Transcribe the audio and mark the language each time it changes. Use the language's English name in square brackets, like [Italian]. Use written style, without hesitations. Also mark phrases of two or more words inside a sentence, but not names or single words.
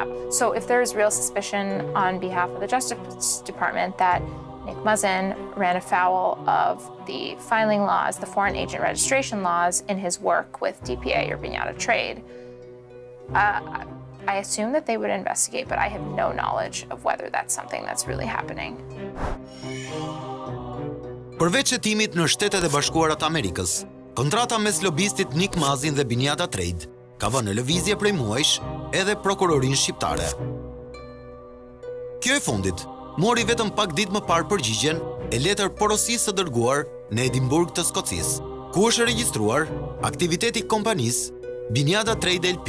[English] So if there's real suspicion on behalf of the Justice Department that Nick Muzzin ran afoul of the filing laws, the foreign agent registration laws in his work with DPA or Binjata Trade, I assume that they would investigate, but I have no knowledge of whether that's something that's really happening. [Albanian] Përveç hetimit në Shtetet e Bashkuara të Amerikës, kontrata mes lobistit Nick Mazin dhe Binjata Trade ka vënë në lëvizje prej muajsh edhe prokurorinë shqiptare. Kjo e fundit mori vetëm pak ditë më parë përgjigjen e letër porosisë së dërguar në Edimburg të Skocisë, ku është regjistruar aktiviteti i kompanisë Binjata Trade LP.